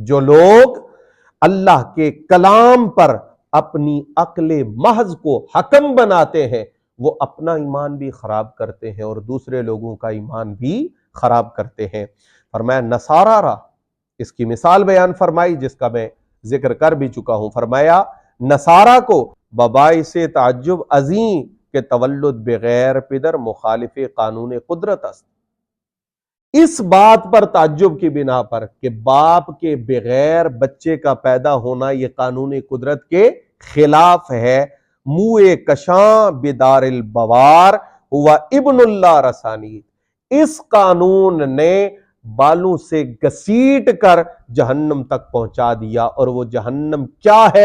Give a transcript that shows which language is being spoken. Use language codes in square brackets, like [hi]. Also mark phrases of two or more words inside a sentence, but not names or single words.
[ur] جو لوگ اللہ کے کلام پر اپنی عقل محض کو حکم بناتے ہیں، وہ اپنا ایمان بھی خراب کرتے ہیں اور دوسرے لوگوں کا ایمان بھی خراب کرتے ہیں۔ فرمایا [fa] نصارہ را، [ur] اس کی مثال بیان فرمائی جس کا میں ذکر کر بھی چکا ہوں۔ فرمایا نصارہ کو [fa] بباعث تعجب عظیم کہ تولد بغیر پدر مخالف قانون قدرت است، [ur] اس بات پر تعجب کی بنا پر کہ باپ کے بغیر بچے کا پیدا ہونا یہ قانون قدرت کے خلاف ہے، [fa] موئے کشاں بدار البوار ہوا ابن اللہ رسانید، [ur] اس قانون نے بالوں سے گھسیٹ کر جہنم تک پہنچا دیا، اور وہ جہنم کیا ہے؟